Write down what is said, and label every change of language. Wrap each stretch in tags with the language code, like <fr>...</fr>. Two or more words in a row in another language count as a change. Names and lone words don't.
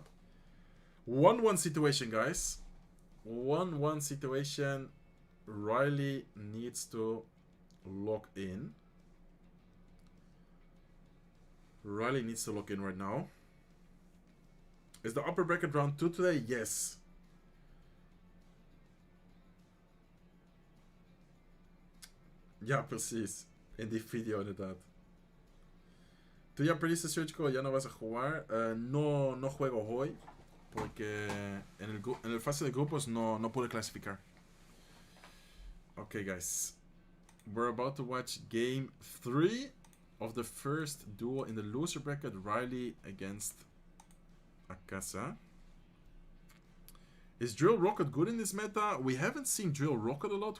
<en>1-1 situation, guys. 1-1 situation. RYLEY needs to lock in. RYLEY needs to lock in right now. Is the upper bracket round 2 today? Yes.</en> <nl>Ja, precies. En die video inderdaad.</nl> <es>Tú ya perdiste Surgical, ya no vas a jugar. No juego hoy. Porque en el fase de grupos no pude clasificar.</es> <en>Okay, guys. We're about to watch game 3 of the first duel in the loser bracket. RYLEY against Akasa. Is Drill Rocket good in this meta? We haven't seen Drill Rocket a lot.</en>